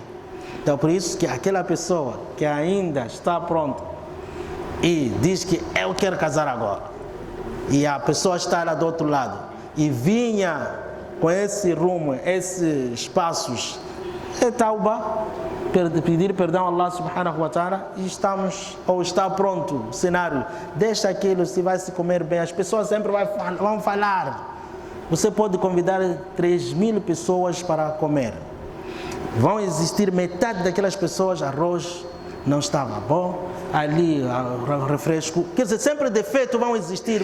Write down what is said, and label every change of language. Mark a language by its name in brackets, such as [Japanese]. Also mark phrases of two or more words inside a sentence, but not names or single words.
[Portuguese] Então, por isso que aquela pessoa que ainda está pronta e diz que eu quero casar agora, e a pessoa está lá do outro lado e vinha com esse rumo, esses passos, é tauba, pedir perdão a Allah [Arabic] سبحانه وتعالى, [Portuguese] e está pronto o cenário, deixa aquilo, se vai se comer bem, as pessoas sempre vão falar. Você pode convidar 3.000 pessoas para comer, vão existir metade daquelas pessoas, arroz não estava bom, ali refresco, quer dizer, sempre defeitos vão existir.